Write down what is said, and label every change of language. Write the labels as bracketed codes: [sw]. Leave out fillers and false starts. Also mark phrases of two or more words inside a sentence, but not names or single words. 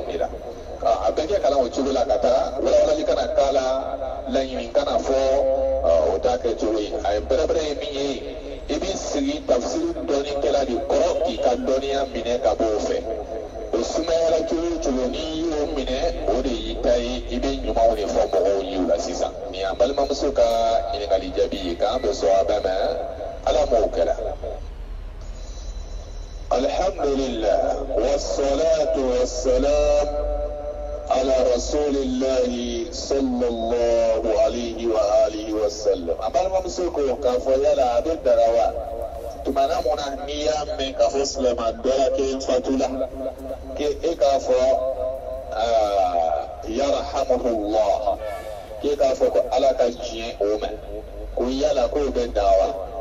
[bm] de la a bɛɛ kɛ kalan o cogo la ka taa walawalali kana k'a la laɲini kana fɔ o t'a kɛ cogo ye a ye bɛrɛbɛrɛ ye min ye i b'i sigi tafsiri dɔɔnikɛla de kɔrɔ k'i ka dɔnniya minɛ ka bɔ o fɛ o sumayala cogo o cogo n'i y'o minɛ o de y'i ta ye i bɛ ɲumanw de fɔ mɔgɔw ye o la sisan nin y'an balimamuso ka ɲininkali jaabi ye k'an bɛ sɔn a bɛɛ ma ala m'o kɛra [ar] الحمد لله والصلاة والسلام على رسول الله صلى الله عليه وآله وسلم [bm] an balimamuso ko k'a fɔ yala a bɛ dara wa tumana mun na n'i y'a mɛn k'a fɔ silamɛ dɔ la k'e fatula k'e k'a fɔ yarhamuhullah k'e k'a fɔ ko ala ka diɲɛ o ma ko yala k'o bɛ da wa